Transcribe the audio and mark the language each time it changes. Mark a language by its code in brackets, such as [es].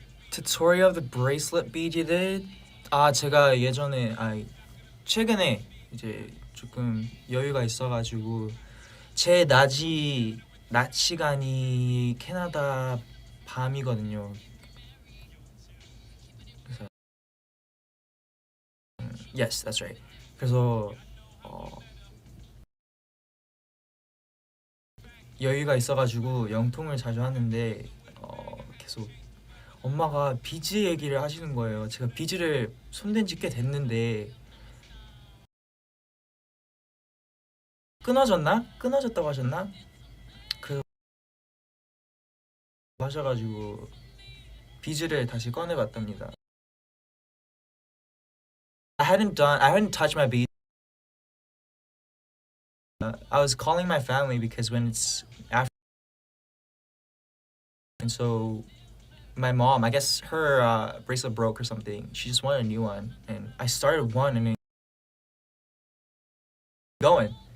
[en] Tutorial of the bracelet bead you did? [ko] 제가 예전에 최근에 이제 조금 여유가 있어가지고 제 낮 시간이 캐나다 밤이거든요. 그래서 [en] yes, that's right. [ko] 그래서 여유가 있어가지고 영통을 자주 하는데 계속 엄마가 비즈 얘기를 하시는 거예요. 제가 비즈를 손댄 지 꽤 됐는데 끊어졌다고 하셨나? 그래서 하셔가지고 비즈를 다시 꺼내봤답니다. [en] I hadn't touched my beads. I was calling my family because when it's after, and so my mom, I guess her bracelet broke or something. She just wanted a new one, and I started one and then going.